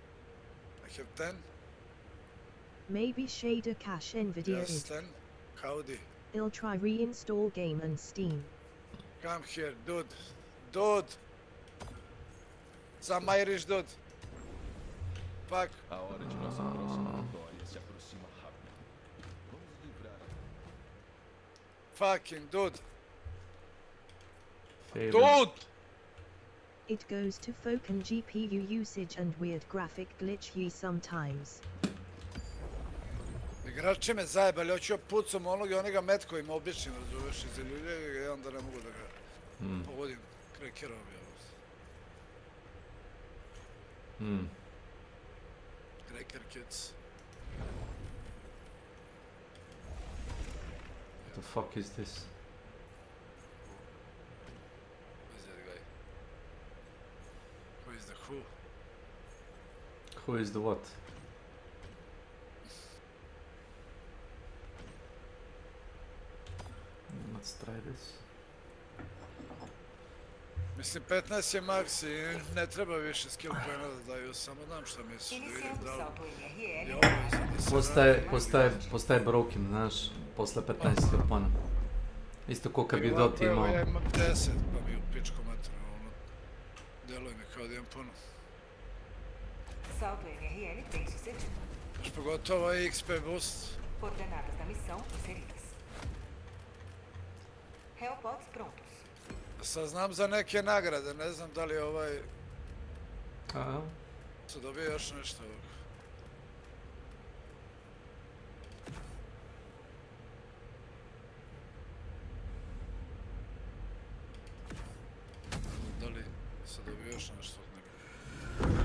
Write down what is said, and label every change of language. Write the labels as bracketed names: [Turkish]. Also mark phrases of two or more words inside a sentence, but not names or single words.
[English] I have 10. Maybe shader cache Nvidia Yes, is. 10. Howdy. I'll try reinstall game and Steam. Come here, dude. Dude! Some Irish dude. Fuck. [Portuguese] A hora de nossa próxima vitória se aproxima rápido. Vamos livrar [English] Fucking dude. Fail. Dude! It goes to folk and GPU usage and weird graphic glitch ye sometimes. [Serbian] Igrači me zajebali, hoću pucam onog i onega metkovima običnim, razumeš, iz ljulje i onda ne mogu da ga pogodim. Krekerov je ovo. Kreker kids. [English] The fuck is this? Who is that guy? Who is the who? Who is the what? Let's try this. [Serbian] Mislim, 15 je max i ne treba više skill poena da daju, samo znam šta misliš, da vidim da li je obaveza da se radi. Postaje broken, znaš, posle 15 skill poena. Isto ko kad bi Doti Evo, imao. ja imam 10, pa mi u pičku materiju, ono, deluje mi kao da imam puno. [Portuguese] Salto MRL bem sucedido. [Serbian] Još pogotovo ovaj XP boost. [Portuguese] Coordenadas da missão inseridas. Hellpods prontos. [Serbian] Sad znam za neke nagrade, ne znam da li je ovaj... A, Se dobije još nešto ovog. Da li se dobije još nešto od nagrade?